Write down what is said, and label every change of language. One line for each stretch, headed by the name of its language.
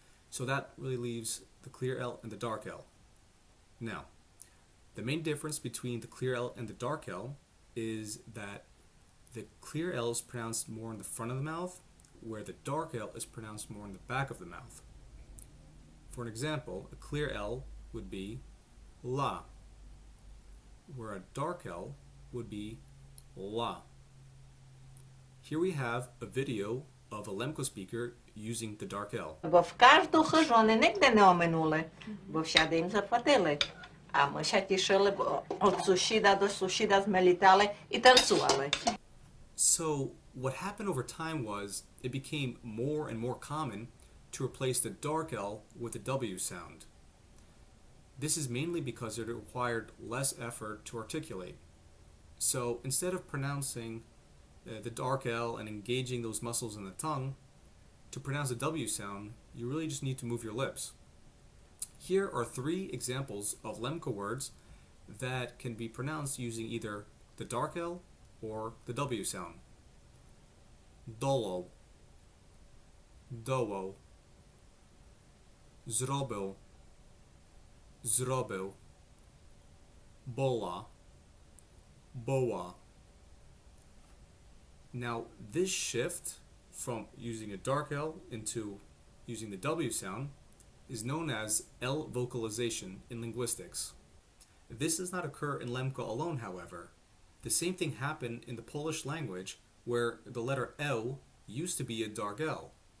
English: So that really leaves the clear L and the dark L. Now, the main difference between the clear L and the dark L is that the clear L is pronounced more in the front of the mouth, where the dark L is pronounced more in the back of the mouth. For an example, a clear L would be la, where a dark L would be la. Here we have a video of a Lemko speaker using the dark L.
Rusyn: Бо в кожну хижу вони нігде не оминули, бо всяди їм заплатили. А ми ще тішили, бо від сусіда до сусіда ми літали і танцювали.
English: So what happened over time was it became more and more common to replace the dark L with the W sound. This is mainly because it required less effort to articulate. So instead of pronouncing the dark L and engaging those muscles in the tongue, to pronounce the W sound, you really just need to move your lips. Here are three examples of Lemko words that can be pronounced using either the dark L or the W sound. Dolo, doło, zrobił, zrobił, bola, boa. Now, this shift from using a dark L into using the W sound is known as L-vocalization in linguistics. This does not occur in Lemko alone, however. The same thing happened in the Polish language, where the letter L used to be a dark L.